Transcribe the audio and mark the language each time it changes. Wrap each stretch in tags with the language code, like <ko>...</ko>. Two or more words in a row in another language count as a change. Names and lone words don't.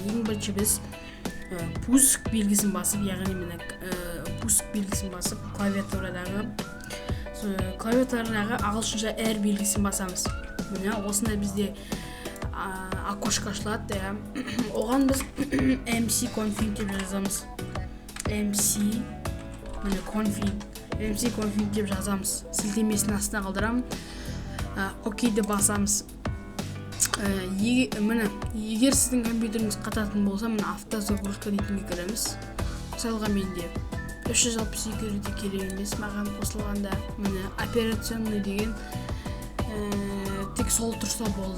<kk>Ең бірінші біз пуск белгісін басып, яғни мына пуск белгісін басып, клавиатурадағы ағылшынша R белгісін басамыз. Мына осында бізде окошко ашылады, оған біз MC config деп жазамыз. MC config деп жазамыз. Сілтемесін астына қалдырамын. Окей деп басамыз. Егер сіздің компьютеріңіз қататын болса, мына автозагрузка дейтінге кіреміз. Мысалға менде 362 рет керек емес, маған қосылғанда міне операционный деген тек сол тұрса болды.</kk>